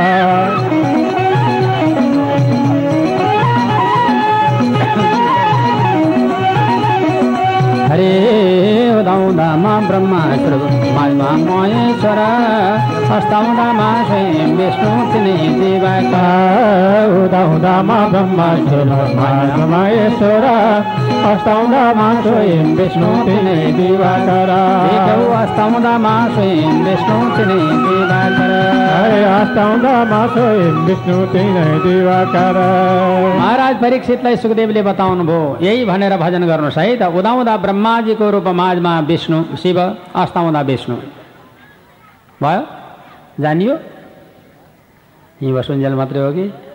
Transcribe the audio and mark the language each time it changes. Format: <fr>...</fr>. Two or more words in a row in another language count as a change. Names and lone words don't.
<ne>हरे उदाउँदामा ब्रह्मा स्वरूप, माझमा महेश्वर, अस्ताउँदामा स्वयं विष्णु तिनै दिवाकर। उदाउँदामा ब्रह्मा स्वरूप, माझमा महेश्वर, अस्ताउँदामा स्वयं विष्णु तिनै दिवाकर। अस्ताउँदामा स्वयं विष्णु तिनै दिवाकर। अस्ताउँदामा स्वयं विष्णु तिनै दिवाकर। महाराज परीक्षितलाई सुखदेवले बताउनु भयो, यही भनेर भजन गर्नुहोस् है त। उदाउँदा ब्रह्माजीको रूप, माझमा विष्णु शिव, अस्ताउँदा विष्णु भयो। जानियो यी वसुन्जेल मात्रै हो कि?</ne>